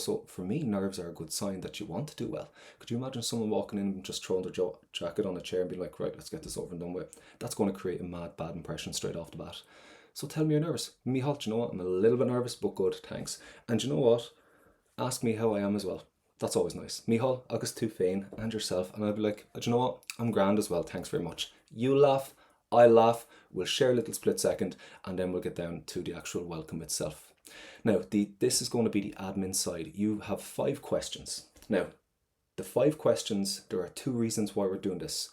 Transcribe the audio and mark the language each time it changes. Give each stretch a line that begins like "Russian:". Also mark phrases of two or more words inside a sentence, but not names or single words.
English: So for me, nerves are a good sign that you want to do well. Could you imagine someone walking in and just throwing their jacket on a chair and being like, right, let's get this over and done with? That's going to create a bad impression straight off the bat. So tell me you're nervous. Mihal, do you know what? I'm a little bit nervous, but good, thanks. And you know what? Ask me how I am as well. That's always nice.
Irish: Mihal, agus tú féin,
English: and yourself. And I'll be like, do you know what? I'm grand as well, thanks very much. You laugh, I laugh, we'll share a little split second, and then we'll get down to the actual welcome itself. Now, this is going to be the admin side. You have 5 questions. Now, the 5 questions, there are 2 reasons why we're doing this.